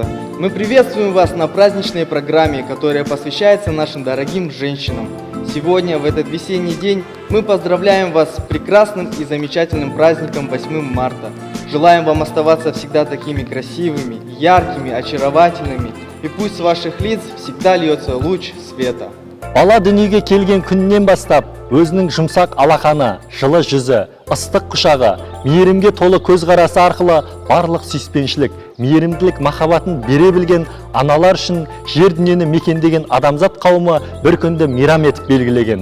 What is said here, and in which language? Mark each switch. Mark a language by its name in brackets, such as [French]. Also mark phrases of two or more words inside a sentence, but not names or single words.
[Russian] Мы приветствуем вас на праздничной программе, которая посвящается нашим дорогим женщинам. Сегодня, в этот весенний день, мы поздравляем вас с прекрасным и замечательным праздником 8 марта. Желаем вам оставаться всегда такими красивыми, яркими, очаровательными, и пусть с ваших лиц всегда льется луч света. [Kazakh] Бала дүниеге келген күннен бастап, өзінің жұмсақ алақаны, жылы жүзі, ыстық құшағы, мейірімге толы көзқарасы арқылы барлық сүйіспеншілік, мейірімділік махаббатын бере білген аналар үшін жер дүниені мекендеген адамзат қауымы бір күнді мейрам етіп белгілеген.